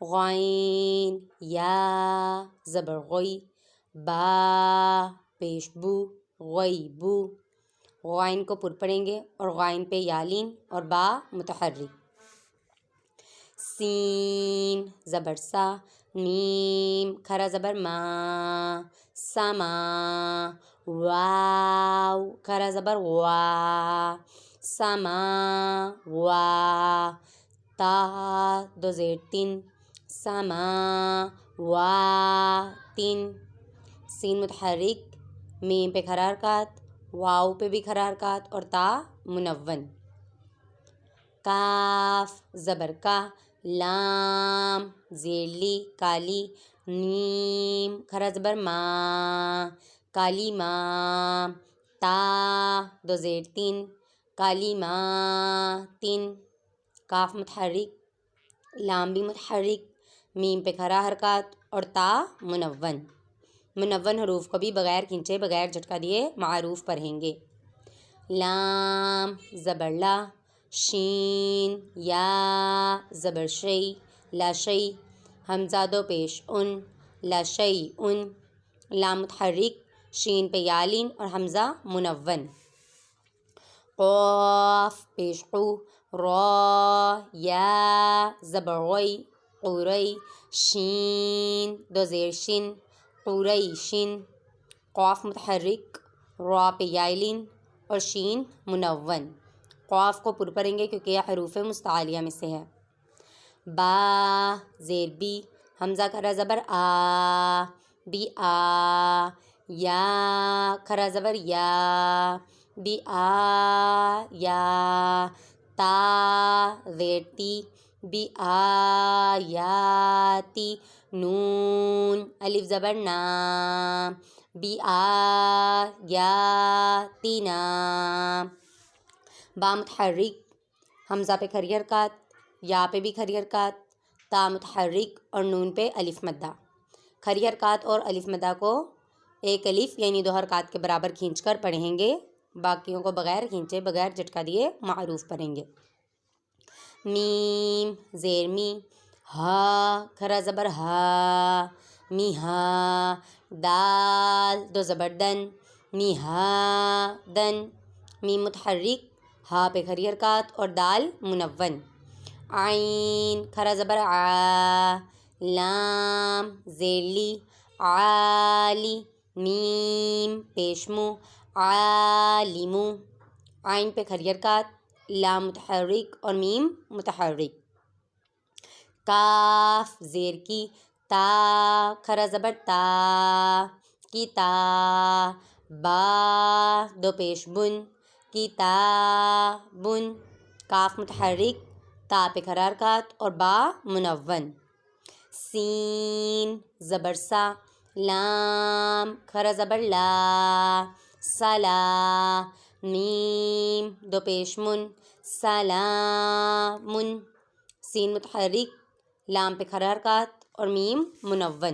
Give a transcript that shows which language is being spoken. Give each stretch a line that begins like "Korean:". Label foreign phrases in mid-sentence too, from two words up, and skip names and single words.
Urdu: غین یا زبر غی، با پیش بو، غی بو، غائن کو پر پڑھیں گے اور غائن پہ یالین اور با متحرک۔ سین زبر سا، میم کھرا زبر ما، سما، واو کھرا زبر وا، سما وا، تا دو زیر تین، سما وا تین، سین متحرک، میم پہ کھرا حرکات، واو پہ بھی کھرا حرکات اور تا منون۔ کاف زبر کا، لام زیر لی کالی، میم کھرا زبر ما، کالی ما، تا دو زیر تین، کالی ما تین، کاف متحرک، لام بھی متحرک، میم پہ کھرا حرکات اور تا منون۔ منون حروف کو بھی بغیر کھینچے بغیر جھٹکا دیے معروف پڑھیں گے۔ لام زبر لا، شین یا زبر شی، لا شی، حمزہ دو پیش ان، لا شی ان، لام متحرک، شین پہ یالین اور حمزہ منون۔ قاف پیش قو، را یا زبر غی، قوری، شین دو زیر شن، قوری شن، قاف متحرک، را پہ یالین اور شین منون۔ قاف کو پر پڑھیں گے کیونکہ یہ حروف مستعلیہ میں سے ہے۔ با زیر بی، حمزہ کھرا زبر آ، بی آ، یا کھرا زبر یا، بی آ یا، تا زیر تی، بی آیاتی، نون الف زبر نا، بی آیاتینا، با متحرک، حمزہ پہ کھری حرکات، یا پہ بھی کھری حرکات، تا متحرک اور نون پہ الف مدہ۔ کھری حرکات اور الف مدہ کو ایک الف یعنی دو حرکات کے برابر کھینچ کر پڑھیں گے، باقیوں کو بغیر کھینچے بغیر جھٹکا دیے معروف پڑھیں گے۔ میم زیر می، ہا کھرا زبر ہا، می ہا، دال دو زبر دن، می ہا دن، میم متحرک، ہا پہ کھری حرکات اور دال منون۔ عین کھرا زبر آ، لام زیر لی، عالی، میم پیش مو، عالمو، عین پہ کھری حرکات، لام متحرک اور میم متحرک۔ کاف زیر کی، تا کھرا زبر تا، کی تا، با دو پیش بن، کی تا بن، کاف متحرک، تا پہ کھرا حرکات اور با منون۔ سین زبر سا، لام کھرا زبر لا، سلا، میم دو پیش من، سلامن، سین متحرک، لام پہ کھرا حرکات اور میم منون۔